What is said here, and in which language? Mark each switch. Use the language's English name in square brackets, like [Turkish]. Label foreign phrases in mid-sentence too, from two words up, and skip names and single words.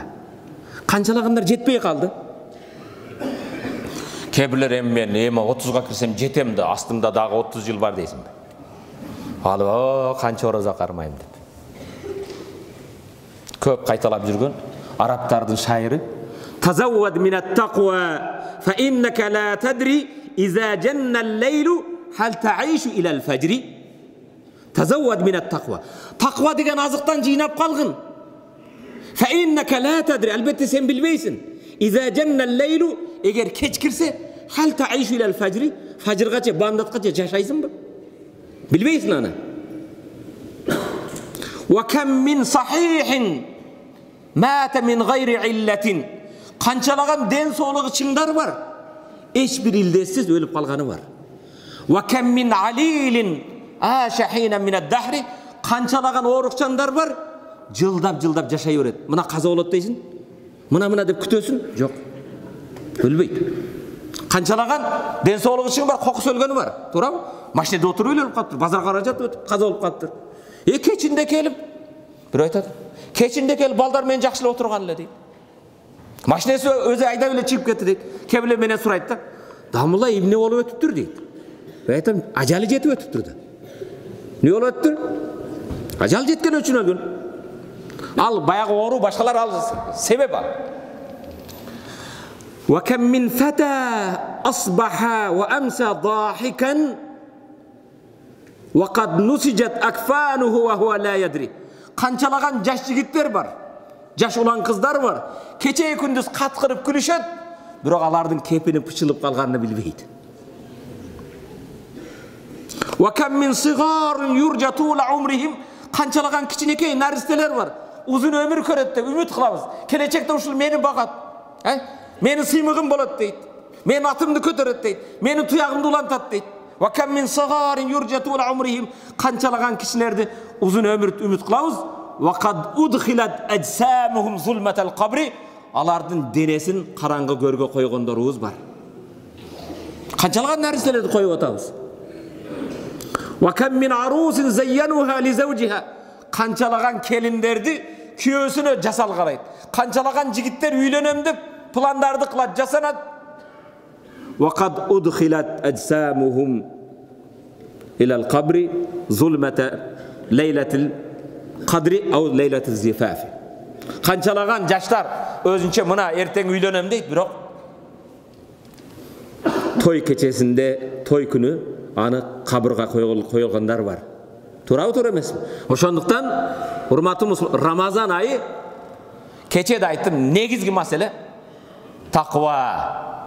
[Kyrgyz] Канчалагандар жетпей калды. Кебилер мен 30га кирсем жетем да, астымда дагы 30 жыл бар дейсиңби? Ал канча орозо кармайм деп. Көп кайталап жүргөн арабтардын шайыры. [Arabic] تزود من التقوى فإنك لا تدري إذا جن الليل هل تعيش إلى الفجر. تزود من التقوى. [Kyrgyz] Taqwa деген азыктан жыйнап калгын. [Arabic] فإنك لا تدري, [Kyrgyz] албетте сен билбейсиң. [Arabic] إذا جن الليل, [Kyrgyz] эгер кеч кирсе, [Arabic] هل تعيش إلى الفجر, [Kyrgyz] фажргача, бамдатқача жашайсыңбы? Билбейсиң аны. [Arabic] وكم من صحيح مات من غير علة. [Kyrgyz] Канчалаган ден соолугу чыңдар бар, эч бир илдесиз өлүп калганы бар. [Arabic] وكم من عليل عاش حينا من الدهر. [Kyrgyz] Канчалаган оорукчандар бар, жылдап жашай берет. Мына каза болот дейсиң? Мына деп күтөсүң? Жок. Өлбөйт. Канчалаган ден соолугу чыңы бар, кокус өлгөнү бар. Туурабы? Машинеде отуруп өлүп калыптыр, базарга бара жатып каза болуп калыптыр. Кечинде келип, бир айтат. Кечинде келип балдар менен жакшылап отурган эле дейт. Машинасы өзі айдап эле чыгып кетти дейт. Кебиле менен сурайт да. Дамулла эмне болуп өтүптүр дейт. Мен айтам, ажалы жетип өтүптүр да. Не болуп өттүр? Ажал жеткен үчүн өлгөн. Ал баягы оору башкалар ал себеп ал. [Arabic] وكم من فتى أصبح وأمسى ضاحكا وقد نسجت أكفانه وهو لا يدري. [Kyrgyz] Канчалаган жаш жигиттер бар. Жаш улан кыздар бар. Кече күндүз каткырып күлүшөт, бирок алардын кепини пычылып калганын билбейт. [Arabic] وكم من صغير يرجى طول عمرهم. [Kyrgyz] Канчалаган кичинекей наристелер бар. узун өмүр көрөт деп үмүт кылабыз. Келечекте ушул мени багат. Менин сыймыгым болот дейт. Менин атымды көтөрөт дейт. Менин туягымды улантат дейт. [Arabic] وكم من صغير يرجى طول عمرهم. [Kyrgyz] Канчалаган кишилерди узун өмүр үмүт кылабыз. [Arabic] وقد أدخلت أجسامهم ظلمة القبر. [Kyrgyz] Алардын денесин караңгы көргө койгондорубуз бар. Канчалаган наристелерди коюп атабыз. [Arabic] وكم من عروس زينوها لزوجها. [Kyrgyz] Канчалаган келиндерди күйөөсүнө жасал карайт. Канчалаган жигиттер үйлөнөм деп пландарды кылат, жасанат. [Arabic] وقد أدخلت أجسامهم إلى القبر ظلمة ليلة القدر أو ليلة الزفاف. [Kyrgyz] Канчалаган жаштар өзүнчө мына эртең үйлөнөм дейт, бирок той кечесинде, той күнү аны кабырга коюлгандар бар. Туурабы, туура эмеспи? Ошондуктан урматтуу Рамазан айы, кече да айттым, негизги маселе таква.